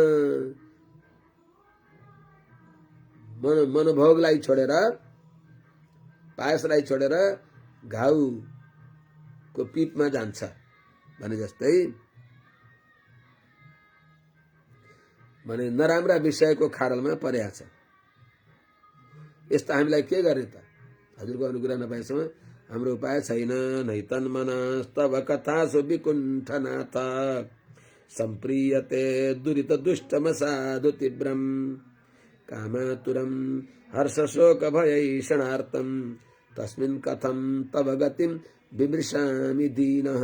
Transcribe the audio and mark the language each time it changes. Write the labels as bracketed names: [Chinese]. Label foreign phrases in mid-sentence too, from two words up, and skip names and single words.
[Nepali] मनोभोगलाई छोडेर पायसलाई छोडेर घाउको पिपमा जान्छ भने जस्तै भने नराम्रा विषयको खाडलमा परेको छ। यस्ता हामीलाई के गर्ने त? हजुरको अनुग्रह नपाएसम्म हाम्रो उपाय छैन। [Sanskrit] नैतन मनस्तव कथा सुविकुण्ठनाथ सम्प्रियते दुरित दुष्टम साधु तीव्रम कामातुरम हर्ष शोक भयैषणार्थम तस्मिन् कथम तव गतिम विमृशामि दीनः।